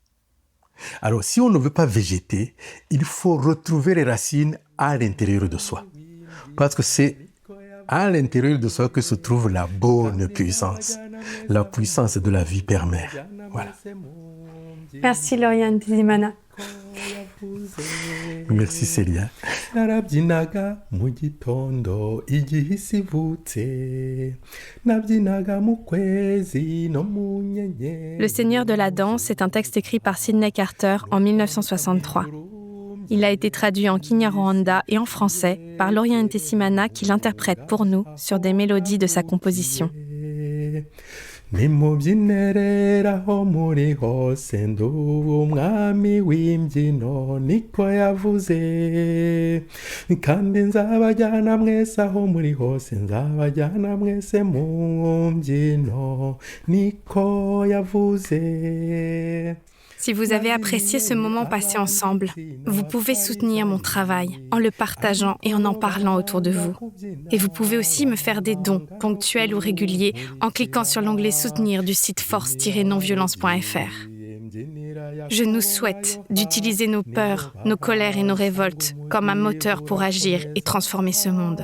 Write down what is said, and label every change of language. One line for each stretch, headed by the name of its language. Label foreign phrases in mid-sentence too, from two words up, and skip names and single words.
French: Alors, si on ne veut pas végéter, il faut retrouver les racines à l'intérieur de soi. Parce que c'est à l'intérieur de soi que se trouve la bonne puissance, la puissance de la vie père-mère. Voilà. Merci Lauriane Ntezimana. Merci Célia.
Kinyarwanda: narabyinaga mu gitondo igihe isi ivutse nabyinaga mu kwezi no mu nyenyeri.
French: Le Seigneur de la danse est un texte écrit par Sydney Carter en 1963. Il a été traduit en Kinyarwanda et en français par Lauriane Ntezimana qui l'interprète pour nous sur des mélodies de sa composition.
Kinyarwanda: nimubyinere aho muri hose nduba umwami w'imbyino niko yavuze kandi nzabajyana mwese aho muri hose nzabajyana mwese mu mbyino niko yavuze.
French: Si vous avez apprécié ce moment passé ensemble, vous pouvez soutenir mon travail en le partageant et en parlant autour de vous. Et vous pouvez aussi me faire des dons ponctuels ou réguliers en cliquant sur l'onglet « Soutenir » du site force-nonviolence.fr. Je nous souhaite d'utiliser nos peurs, nos colères et nos révoltes comme un moteur pour agir et transformer ce monde.